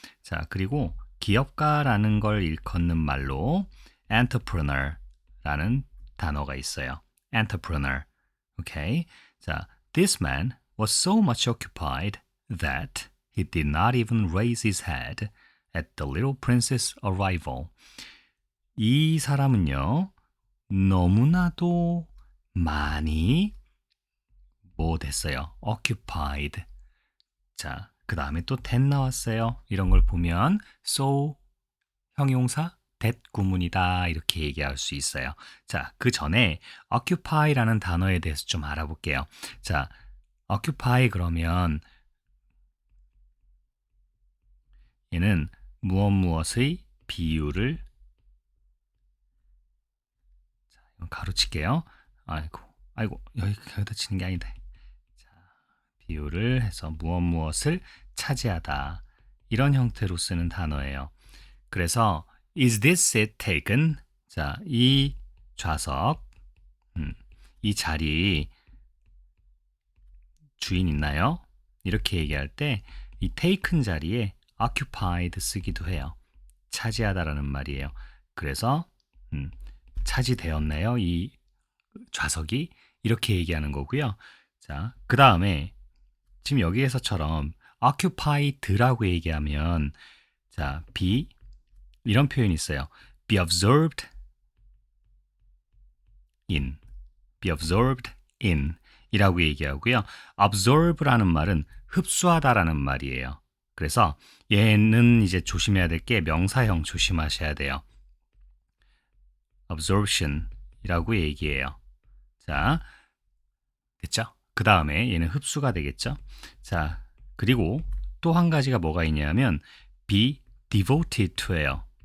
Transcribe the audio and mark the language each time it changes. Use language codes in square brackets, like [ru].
[ko] 자, 그리고 기업가라는 걸 일컫는 말로 entrepreneur라는 단어가 있어요. [en] entrepreneur. 오케이. 자, this man was so much occupied that he did not even raise his head at the little prince's arrival. [ko] 이 사람은요, 너무나도 많이 뭐 됐어요? [en] occupied. [ko] 자, 그 다음에 또 that 나왔어요. 이런 걸 보면 so 형용사 that 구문이다 이렇게 얘기할 수 있어요. 자, 그 전에 occupy라는 단어에 대해서 좀 알아볼게요. 자, occupy 그러면 얘는 무엇의 비율을 자, 이건 가로칠게요. 아이고 여기다 치는 게 아니다. 비율을 해서 무엇을 차지하다 이런 형태로 쓰는 단어예요. [en] 그래서 is this seat taken? [ko] 자, 이 좌석 이 자리 주인 있나요? 이렇게 얘기할 때 이 taken 자리에 occupied 쓰기도 해요. 차지하다라는 말이에요. 그래서 차지되었나요? 이 좌석이 이렇게 얘기하는 거고요. 자, 그 다음에 지금 여기에서처럼 occupyed라고 얘기하면 자, be 이런 표현이 있어요. [en] be absorbed in, be absorbed in [ko] 이라고 얘기하고요. absorb라는 말은 흡수하다라는 말이에요. 그래서 얘는 이제 조심해야 될 게 명사형 조심하셔야 돼요. absorption이라고 얘기해요. 자, 됐죠? 그 다음에 얘는 흡수가 되겠죠. 자, 그리고 또 한 가지가 뭐가 있냐면 [en] be devoted to [ko] 예요.